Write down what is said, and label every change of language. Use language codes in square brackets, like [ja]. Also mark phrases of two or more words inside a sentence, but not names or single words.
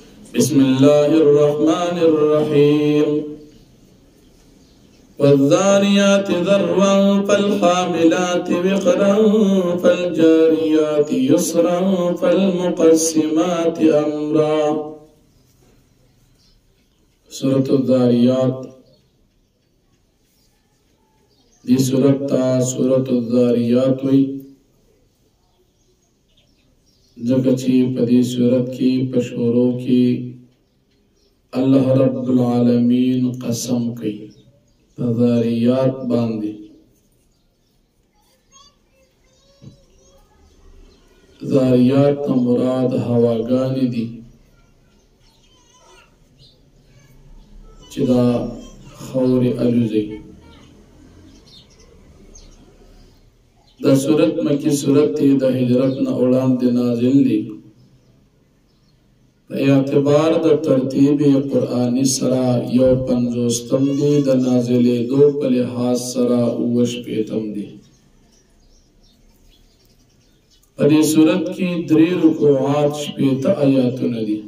[ar] بسم الله الرحمن الرحيم والذاريات ذروا فالحاملات وقرا فالجاريات يسرا فالمقسمات أمرا. [ps] سورة الذاريات دی سورة الذاريات وی ځکه چې په دې صورت کې په شروع کې [ar] الله رب العالمین [ps] قسم کوي په ذاریات باندې. ذاریات نه مراد هواګانې دي چې دا خاورې الوزي. دا صورت مکی صورت تی دا ہجرت نا وړاندې نازل دی. په اعتبار د ترتیب قرآنی سره یو 50 دی، د نازلېدو په لحاظ سره 28 دی. په دې صورت کې 3 رکوعات 18 آیاتونه دي.